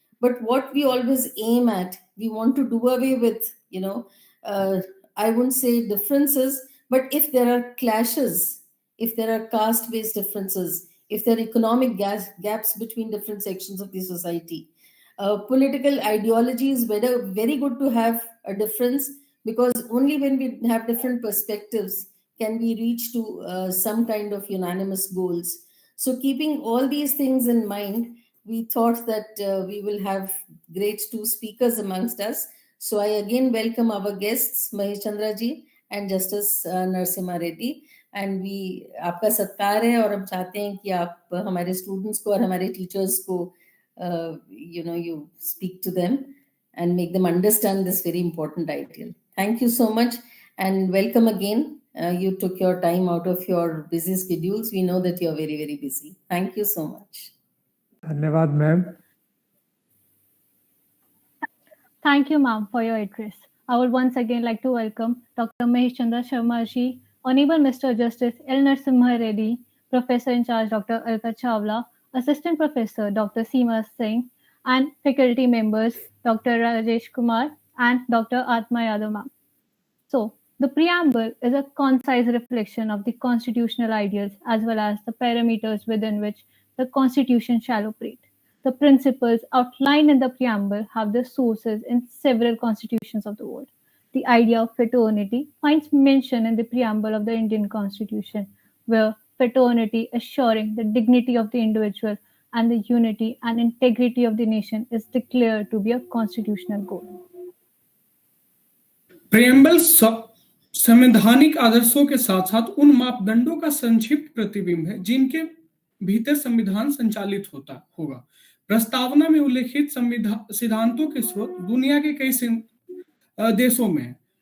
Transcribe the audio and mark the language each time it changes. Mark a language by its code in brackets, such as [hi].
[en] But what we always aim at, we want to do away with, I wouldn't say differences, but if there are clashes, if there are caste-based differences, if there are economic gaps between different sections of the society, political ideology is very good to have a difference, because only when we have different perspectives can we reach to some kind of unanimous goals. So keeping all these things in mind, we thought that we will have great two speakers amongst us. So I again welcome our guests, Mahesh Chandra ji and Justice Narasimha Reddy. And we [hi] आपका सत्कार है और हम चाहते हैं कि आप हमारे स्टूडेंट्स को और हमारे टीचर्स को [en] you speak to them and make them understand this very important ideal. Thank you so much and welcome again. You took your time out of your busy schedules. We know that you're very, very busy. Thank you so much. [hi] धन्यवाद ma'am. [en] Thank you, ma'am, for your address. I would once again like to welcome Dr. Mahesh Chandra Sharma ji, Honorable Mr. Justice L. Narasimha Reddy, Professor in charge Dr. Alka Chawla, Assistant Professor Dr. Seema Singh, and faculty members Dr. Rajesh Kumar and Dr. Atma Yadav ma'am. So, the preamble is a concise reflection of the constitutional ideals as well as the parameters within which the Constitution shall operate. The principles outlined in the preamble have their sources in several constitutions of the world. The idea of fraternity finds mention in the preamble of the Indian Constitution, where fraternity, assuring the dignity of the individual and the unity and integrity of the nation, is declared to be a constitutional goal. [hi] Preamble संवैधानिक आदर्शों के साथ साथ उन मापदंडों का संक्षिप्त प्रतिबिंब है जिनके भीतर संविधान संचालित होगा. प्रस्तावना में उल्लेखित सिद्धांतों के स्रोत दुनिया के कई देशों में है.